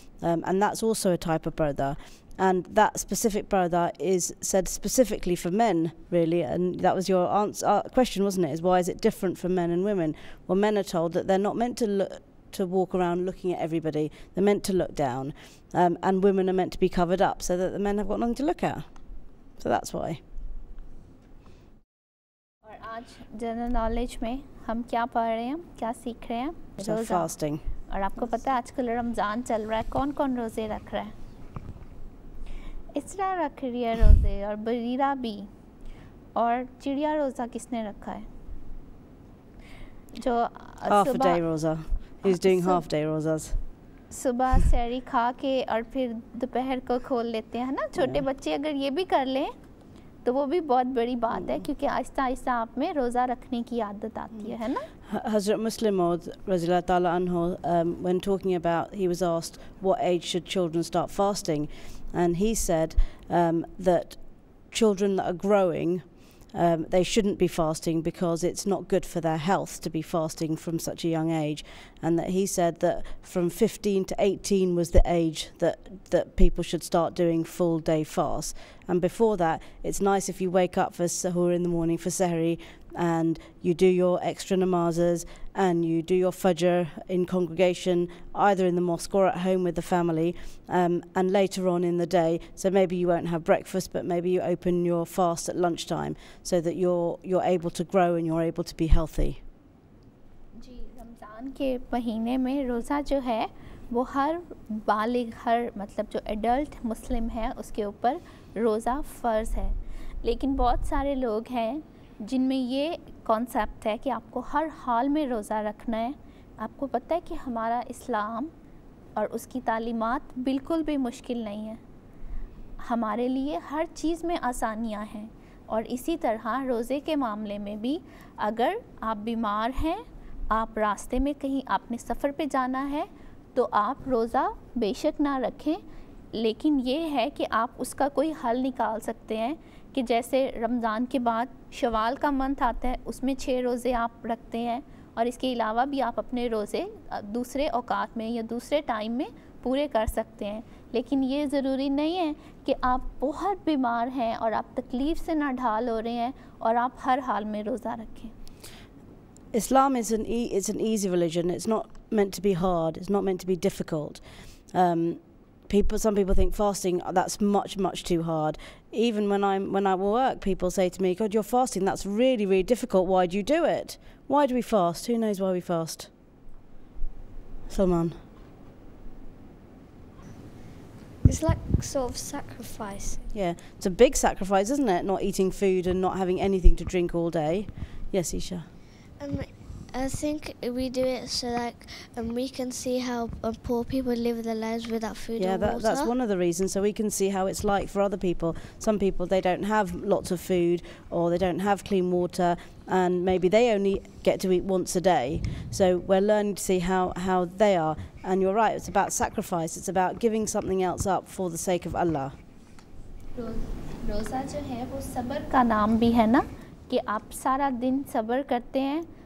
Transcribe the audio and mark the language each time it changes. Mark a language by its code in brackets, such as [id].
[en] And that's also a type of barda. And that specific barda is said specifically for men, really. And that was your question, wasn't it? Is why is it different for men and women? Well, men are told that they're not meant to walk around looking at everybody. They're meant to look down. And women are meant to be covered up so that the men have got nothing to look at. So that's why. [hi] और आज general knowledge में हम क्या पढ़ रहे हैं, क्या सीख रहे हैं? [en] So fasting. [hi] और आपको पता है आजकल रमज़ान चल रहा है, कौन कौन रोज़े रख रहा है? इसरा रख रही है रोज़े, और बरीरा भी, और चिड़िया रोज़ा किसने रखा है? जो [en] half a day roza. Who's doing half day rozas? [hi] सुबह सैरी खा के और फिर दोपहर को खोल लेते हैं ना. छोटे बच्चे अगर ये भी कर लें तो वो भी बहुत बड़ी बात है, क्योंकि आहिस्ता आहिस्ता आप में रोज़ा रखने की आदत आती है ना. [en] Hazrat Muslim Maud Razillah Ta'ala Anhu, when talking about, he was asked what age should children start fasting, and he said that children that are growing, they shouldn't be fasting because it's not good for their health to be fasting from such a young age. And that he said that from 15 to 18 was the age that people should start doing full day fasts. And before that, it's nice if you wake up for sahur in the morning, for sahri, and you do your extra namazes and you do your fajr in congregation, either in the mosque or at home with the family, and later on in the day. So maybe you won't have breakfast, but maybe you open your fast at lunchtime so that you're able to grow and you're able to be healthy. [hi] जी, रमज़ान के महीने में रोज़ा जो है वो हर बालिग, हर मतलब जो एडल्ट मुस्लिम है उसके ऊपर रोज़ा फ़र्ज़ है. लेकिन बहुत सारे लोग हैं जिनमें ये कॉन्सेप्ट है कि आपको हर हाल में रोज़ा रखना है. आपको पता है कि हमारा इस्लाम और उसकी तालीमात बिल्कुल भी मुश्किल नहीं है. हमारे लिए हर चीज़ में आसानियां हैं. और इसी तरह रोज़े के मामले में भी अगर आप बीमार हैं, आप रास्ते में कहीं आपने सफ़र पे जाना है, तो आप रोज़ा बेशक ना रखें, लेकिन ये है कि आप उसका कोई हल निकाल सकते हैं. कि जैसे रमज़ान के बाद शवाल का मंथ आता है, उसमें 6 रोज़े आप रखते हैं, और इसके अलावा भी आप अपने रोज़े दूसरे औकात में या दूसरे टाइम में पूरे कर सकते हैं. लेकिन ये ज़रूरी नहीं है कि आप बहुत बीमार हैं और आप तकलीफ़ से नाढाल हो रहे हैं और आप हर हाल में रोज़ा रखें. [en] Islam is an easy religion. It's not meant to be hard. It's not meant to be difficult. Some people think fasting, that's much too hard. Even when I work, people say to me, God, you're fasting, that's really, really difficult. Why do you do it? Why do we fast? Who knows why we fast? Salman. It's like sort of sacrifice. Yeah, it's a big sacrifice, isn't it? Not eating food and not having anything to drink all day. Yes, Isha. I think we do it so that we can see how poor people live their lives without food or water. Yeah, that's one of the reasons, so we can see how it's like for other people. Some people, they don't have lots of food, or they don't have clean water, and maybe they only get to eat once a day. So we're learning to see how they are. And you're right, it's about sacrifice. It's about giving something else up for the sake of Allah. [hi] रोज़ा जो है वो सब्र का नाम भी है ना, कि आप सारा दिन सब्र करते हैं.